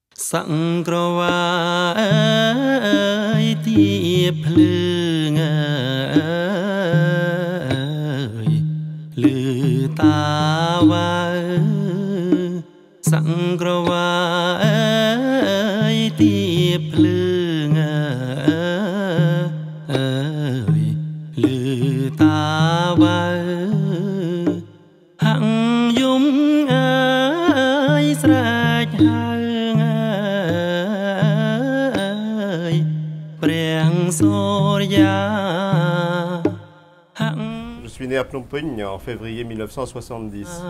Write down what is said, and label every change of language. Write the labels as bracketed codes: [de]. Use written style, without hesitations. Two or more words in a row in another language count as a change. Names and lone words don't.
[km] សង្គ្រវាអើយទីភ្លើងអើយលឺតាវ៉ាសង្គ្រវាអើយទីភ្លើងអើយលឺតាវ៉ាហាំងយំអើយស្រែកហើ [fr] Je suis né à Phnom Penh en février 1970.